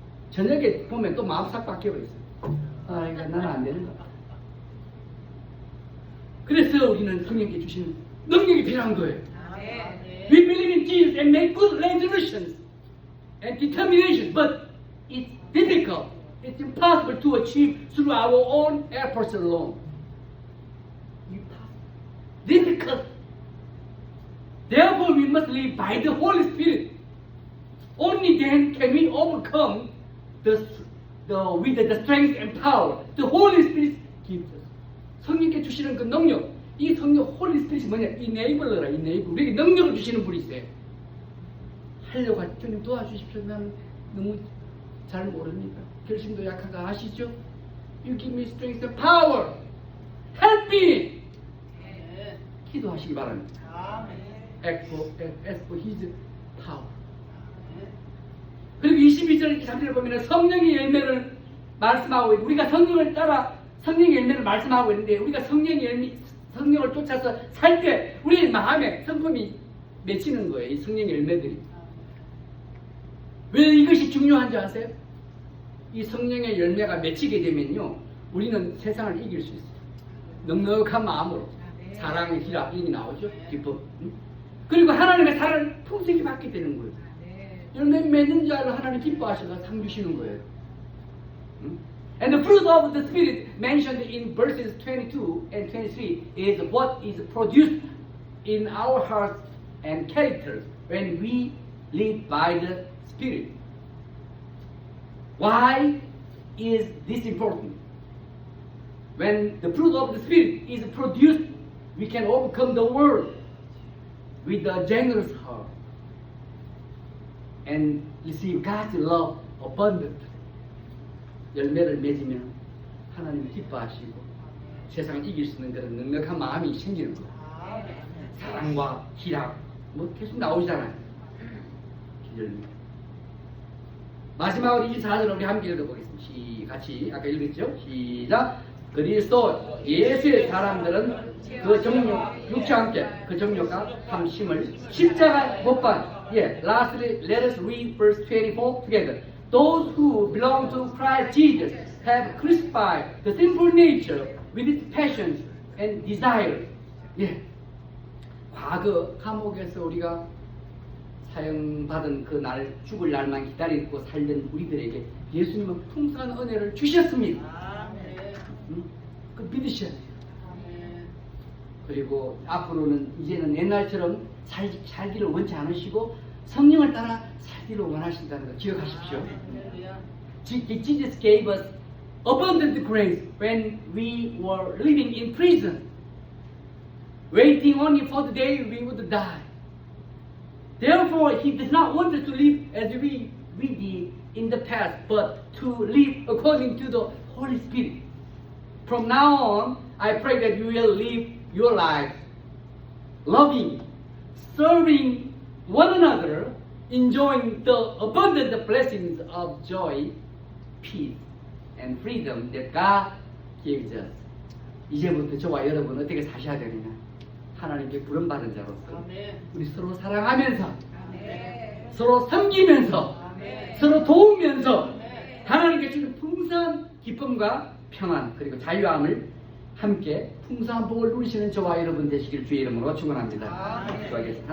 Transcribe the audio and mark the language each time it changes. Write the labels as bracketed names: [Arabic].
[Korean] 저녁에 보면 또 마음 싹 바뀌어 있어요. 아, 이거 나는 안 되는 것 같아. 그래서 우리는 성령께 주시는 능력이 필요한 거예요. [English] We believe in Jesus and make good resolutions and determination, but it's difficult. It's impossible to achieve through our own efforts alone. Difficult. Therefore, we must live by the Holy Spirit. Only then can we overcome with the strength and power the Holy Spirit gives us. [Korean] 성령께 주시는 그 능력, 이 성령 Holy Spirit이 뭐냐? enabler라, enable. 우리에게 능력을 주시는 분이 있어요. 하려고 할 때 주님 도와주십시오. 나는 너무 잘 모릅니다. 결심도 약한 거 아시죠? [English] You give me strength and power. Help me. [Korean] 기도하시기 바랍니다. [English] Ask for His power. [Korean] 그리고 22절 23절을 보면 성령의 열매를 말씀하고 있고 우리가 성령을 따라 성령의 열매를 말씀하고 있는데 우리가 성령을 쫓아서 살 때 우리의 마음에 성품이 맺히는 거예요. 이 성령의 열매들이. 왜 이것이 중요한지 아세요? 이 성령의 열매가 맺히게 되면요 우리는 세상을 이길 수 있어요. 넉넉한 마음으로 사랑의 희락 이게 나오죠. 기쁨. 그리고 하나님의 사랑을 풍성히 받게 되는 거예요. 열매 맺는 자를 하나님 기뻐하셔서 상 주시는 거예요. [English] And the fruit of the Spirit mentioned in verses 22 and 23 is what is produced in our hearts and characters when we live by the Spirit. Why is this important? When the fruit of the Spirit is produced, we can overcome the world with a generous heart and receive God's love abundantly. [Korean] 열매를 맺으면 하나님을 기뻐하시고 세상을 이길 수 있는 그런 넉넉한 마음이 생기는 거예요. 사랑과 희락 뭐 계속 나오잖아요. 열매. 마지막으로 24절을 우리 함께 읽어보겠습니다. 같이 아까 읽었죠? 시작. 그리스도 예수의 사람들은 그 정욕, 육체와 함께 그 정욕과 탐심을 십자가 못 박. [English] Lastly, let us read verse 24 together. Those who belong to Christ Jesus have crucified the sinful nature with its passions and desires. [Korean] 과거 감옥에서 우리가 사형받은 그 날, 죽을 날만 기다리고 살던 우리들에게 예수님은 풍성한 은혜를 주셨습니다. 그 믿으셔야 돼요. 그리고 앞으로는 이제는 옛날처럼 살기를 원치 않으시고 성령을 따라 살기를 원하신다는 거 기억하십시오. [English] Jesus gave us abundant grace when we were living in prison, waiting only for the day we would die. Therefore, He does not want us to live as we did in the past, but to live according to the Holy Spirit. From now on, I pray that you will live your life loving, serving one another, enjoying the abundant blessings of joy, peace, and freedom that God gives us. [Korean] 이제부터 저와 여러분 어떻게 사셔야 되느냐? 하나님께 부름받은 자로서 우리 서로 사랑하면서 서로 섬기면서 서로 도우면서 하나님께 주는 풍성한 기쁨과 평안 그리고 자유함을 함께 풍성한 복을 누리시는 저와 여러분 되시길 주의 이름으로 축원합니다. 기도하겠습니다.